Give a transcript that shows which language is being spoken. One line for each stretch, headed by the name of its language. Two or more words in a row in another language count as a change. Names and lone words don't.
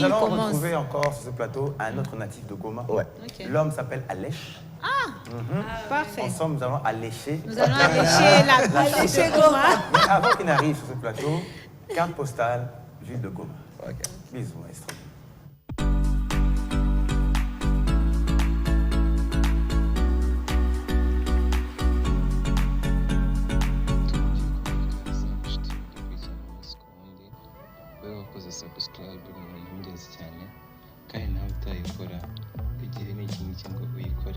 French: allons commence. retrouver encore sur ce plateau un autre natif de Goma. Ouais. Ok. L'homme s'appelle Alèche. Parfait. Ensemble, nous allons allécher. Nous allons allécher la Allécher Goma. Mais avant qu'il n'arrive sur ce plateau, carte postale, ville de Goma. Ok. Bisous, maestro.
Kinyarwanda: wowe wakoze subscribe ni ibintu by'ingenzi cyane kandi nawe utayikora igihe ni iki ngiki ngo uyikore.